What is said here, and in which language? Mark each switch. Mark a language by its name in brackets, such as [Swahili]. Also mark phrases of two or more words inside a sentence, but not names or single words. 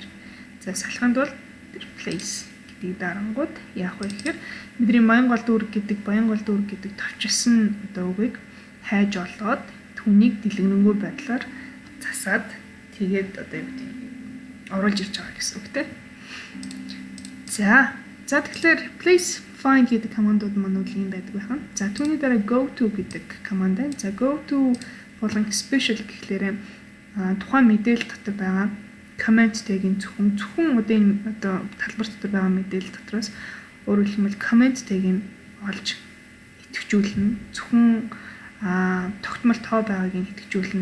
[Mongolian] За салханд бол replace гэдэг дарангууд яах вэ гэхээр бидний Баянгол дүүрэг гэдэг товчилсон одоо үгийг хайж олоод түүнийг дэлгэрэнгүй байдлаар засаад тэгээд одоо юу гэдэг оруулж ирж байгаа гэсэн үг тийм. За тэгэхээр [English] replace find [Mongolian] гэдэг командууд маань үл юм байдаг байна. За түүний дараа [English] go to [Mongolian] гэдэг команд байна. За go to болон special гэхлээрээ тухайн мэдээлэл дотор байгаа [English] comment tag-ийн [Mongolian] зөвхөн одоо талбар дотор байгаа мэдээлэл дотроос өөрөөр хэлбэл [English] comment tag-ийг [Mongolian] олж идэвхжүүлнэ. Зөвхөн тогтмол тоо байгааг нь идэвхжүүлнэ.